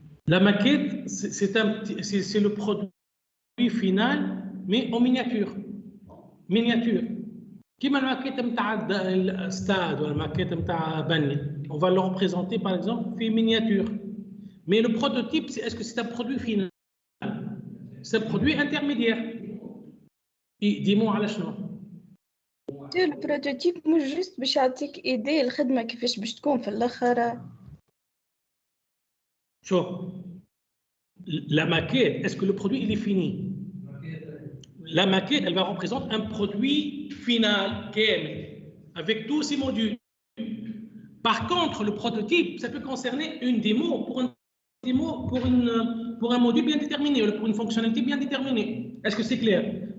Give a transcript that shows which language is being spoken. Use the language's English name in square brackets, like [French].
[French] La maquette, c'est le produit final, mais en miniature. Miniature. Comme la maquette de stade ou la maquette de Bani. On va le représenter, par exemple, en miniature. Mais le prototype, est-ce que c'est un produit final? C'est un produit intermédiaire. Dis-moi à la chenois. [Arabic] Le prototype مش juste باش يعطيك idée الخدمة كيفاش باش تكون في الآخر. [French] La maquette, est-ce que le produit il est fini? La maquette, elle va représenter un produit final, avec tous ses modules. Par contre, le prototype, ça peut concerner une démo pour un module bien déterminé, ou pour une fonctionnalité bien déterminée. Est-ce que c'est clair?